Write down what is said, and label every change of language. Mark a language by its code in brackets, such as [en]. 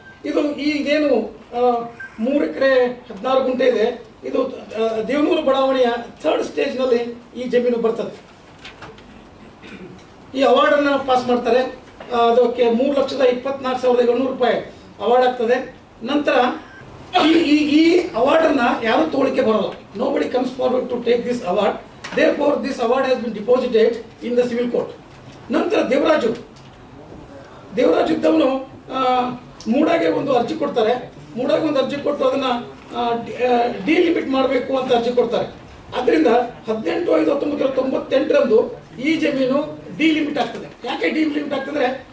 [kn] ಇದು ಇದೇನು 3 ಎಕರೆ 16 ಗುಂಟೆ ಇದೆ, ಇದು ದೇವನೂರು ಬಡಾವಣೆಯ 3rd ಸ್ಟೇಜ್ನಲ್ಲಿ ಈ ಜಮೀನು ಬರ್ತದೆ. ಈ ಅವಾರ್ಡನ್ನು ಪಾಸ್ ಮಾಡ್ತಾರೆ. ಅದಕ್ಕೆ 3,24,700 ರೂಪಾಯಿ ಅವಾರ್ಡ್ ಆಗ್ತದೆ. ನಂತರ ಈ ಅವಾರ್ಡನ್ನು ಯಾರು ತಗೊಳ್ಳಿಕ್ಕೆ ಬರೋಲ್ಲ. [en] Nobody comes forward to take this award. Therefore, this award has been deposited in the civil court. [kn] ನಂತರ ದೇವರಾಜು ಇದ್ದವನು ಮೂಡಾಗೆ ಒಂದು ಅರ್ಜಿ ಕೊಡ್ತಾರೆ. ಮೂಡಾಗೆ ಒಂದು ಅರ್ಜಿ ಕೊಟ್ಟು ಅದನ್ನು ಡಿಲಿಮಿಟ್ ಮಾಡಬೇಕು ಅಂತ ಅರ್ಜಿ ಕೊಡ್ತಾರೆ. ಅದರಿಂದ 18/5/1998 ಈ ಜಮೀನು ಡಿಲಿಮಿಟ್ ಆಗ್ತದೆ. ಯಾಕೆ ಡಿಲಿಮಿಟ್ ಆಗ್ತದೆ?